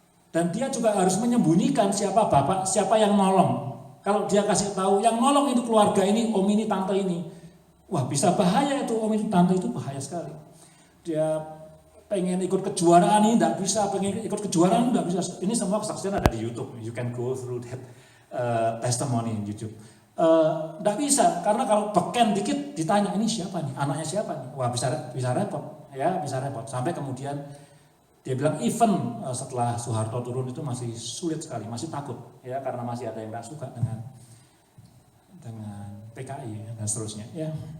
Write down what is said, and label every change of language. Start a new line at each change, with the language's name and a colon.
Indonesian: Dan dia juga harus menyembunyikan siapa bapak, siapa yang nolong. Kalau dia kasih tahu yang nolong itu keluarga ini, om ini, tante ini, wah bisa bahaya itu, om ini, tante itu bahaya sekali. Dia pengen ikut kejuaraan ini tidak bisa, pengen ikut kejuaraan tidak bisa. Ini semua kesaksian ada di YouTube.
English: You can go through that testimony in YouTube.
Indonesian: Tidak bisa, karena kalau beken dikit ditanya ini siapa nih, anaknya siapa nih, wah bisa repot, ya bisa repot. Sampai kemudian dia bilang even setelah Soeharto turun itu masih sulit sekali, masih takut, ya karena masih ada yang nggak suka dengan PKI dan seterusnya, ya.